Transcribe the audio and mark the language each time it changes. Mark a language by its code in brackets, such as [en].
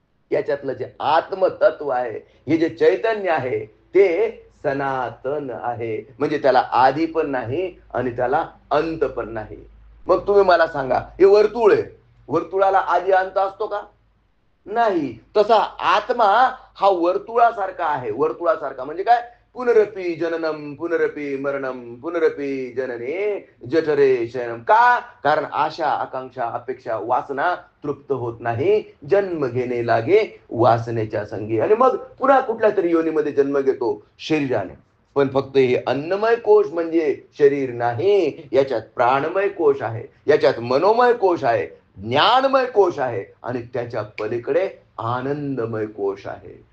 [mr] याच्यातलं जे आत्मतत्व आहे, हे जे चैतन्य आहे, ते सनातन आहे. म्हणजे त्याला आधी पण नाही आणि त्याला अंत पण नाही. मग तुम्ही मला सांगा, हे वर्तुळ आहे, वर्तुळाला आधी अंत असतो का? नाही. तसा आत्मा हा वर्तुळासारखा आहे. वर्तुळासारखा म्हणजे काय? [sa] पुनरपी जननम पुनरपी मरणम पुनरपी जनने जठरे शयनम. [mr] का? कारण आशा, आकांक्षा, अपेक्षा, वासना तृप्त होत नाही. जन्म घेणे लागे वासनेच्या संगी आणि मग पुन्हा कुठल्या तरी योनीमध्ये जन्म घेतो शरीराने. पण फक्त हे अन्नमय कोश म्हणजे शरीर नाही, याच्यात प्राणमय कोश आहे, याच्यात मनोमय कोश आहे, ज्ञानमय कोश आहे आणि त्याच्या पलीकडे आनंदमय कोश आहे.